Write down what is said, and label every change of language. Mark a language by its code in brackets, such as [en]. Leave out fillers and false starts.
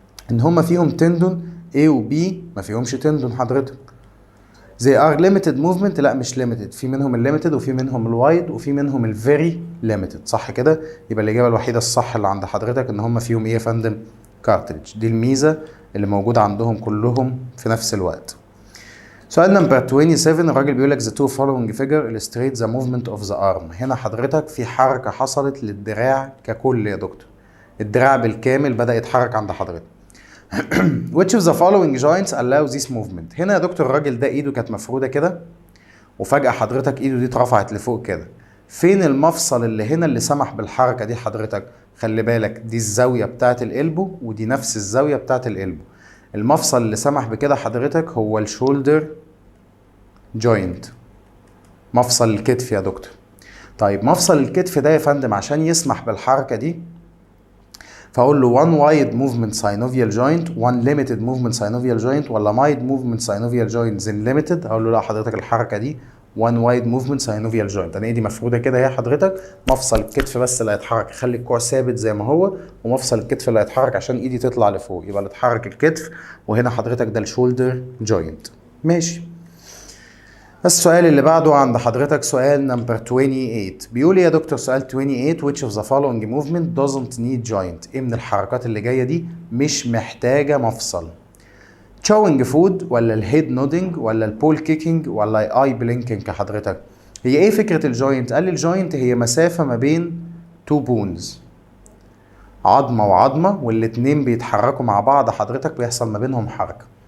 [ar] ان هم فيهم تندون A وبي ما فيهمش تندون حضرتك. [en] They are limited movement؟ [ar] لا مش limited، في منهم الليميتد وفي منهم الوايد وفي منهم الفيري limited، صح كده؟ يبقى الإجابة الوحيدة الصح اللي عند حضرتك إن هم فيهم إيه يا فندم؟ كارتريدج. دي الميزة اللي موجودة عندهم كلهم في نفس الوقت. سؤال نمبر 27 الراجل بيقول لك [en] the two following figure illustrate the movement of the arm. [ar] هنا حضرتك في حركة حصلت للدراع ككل يا دكتور. الدراع بالكامل بدأ يتحرك عند حضرتك. [en] Which of the following joints allow this movement؟ [ar] هنا يا دكتور الراجل ده ايده كانت مفرودة كده وفجأة حضرتك ايده دي اترفعت لفوق كده. فين المفصل اللي هنا اللي سمح بالحركة دي حضرتك؟ خلي بالك دي الزاوية بتاعت القلبو ودي نفس الزاوية بتاعت القلبو. المفصل اللي سمح بكده حضرتك هو الشولدر جوينت، مفصل الكتف يا دكتور. طيب مفصل الكتف ده يا فندم عشان يسمح بالحركة دي فاقول له [en] one wide movement synovial joint one limited movement synovial joint ولا wide movement synovial joint then limited؟ [ar] اقول له لا حضرتك الحركه دي [en] one wide movement synovial joint. [ar] انا ايدي مفروده كده اهي حضرتك، مفصل الكتف بس اللي هيتحرك، خلي الكوع ثابت زي ما هو ومفصل الكتف اللي هيتحرك عشان ايدي تطلع لفوق، يبقى اللي اتحرك الكتف وهنا حضرتك ده الشولدر جوينت. ماشي. السؤال اللي بعده عند حضرتك سؤال نمبر 28 بيقول يا دكتور سؤال 28 [en] which of the following movement doesn't need joint؟ [ar] ايه من الحركات اللي جايه دي مش محتاجه مفصل؟ chewing food ولا الهيد نودنج ولا البول كيكينج ولا اي بلينكينج حضرتك؟ هي ايه فكره الجوينت؟ قال لي الجوينت هي مسافه ما بين تو بونز، عظمه وعظمه والاتنين بيتحركوا مع بعض حضرتك بيحصل ما بينهم حركه.